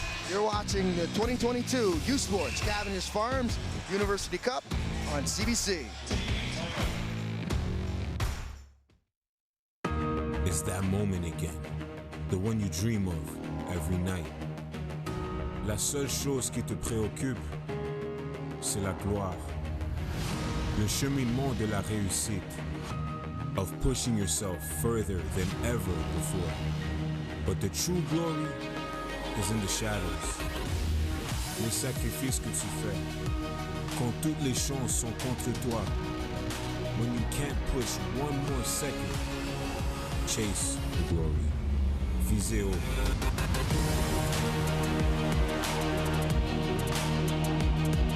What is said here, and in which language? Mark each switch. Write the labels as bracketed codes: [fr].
[en] You're watching the 2022 U Sports Cavendish Farms University Cup on CBC. It's that moment again, the one you dream of every night. [fr] La seule chose qui te préoccupe, c'est la gloire. Le cheminement de la réussite, [en] of pushing yourself further than ever before. But the true glory is in the shadows. [fr] Les sacrifices que tu fais, quand toutes les chances sont contre toi. [en] When you can't push one more second, chase the glory. [fr] Visez haut.